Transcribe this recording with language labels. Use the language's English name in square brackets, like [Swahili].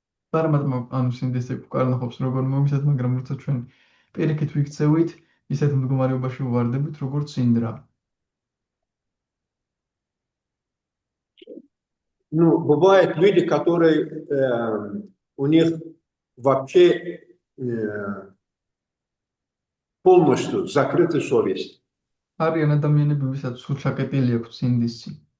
[Georgian] პარამატმა ანუ სინდისი უკარნახობს როგორ მოგისათ, მაგრამ როცა ჩვენ პირიქით ვიქცევით, ისეთ მდგომარეობაში ვვარდებით, როგორც ინდრა. [Russian] Бывают люди, которые у них вообще полностью закрыта совесть. [Georgian] არიან ადამიანები, ვისაც სულ ჩაკეტილი აქვს სინდისი.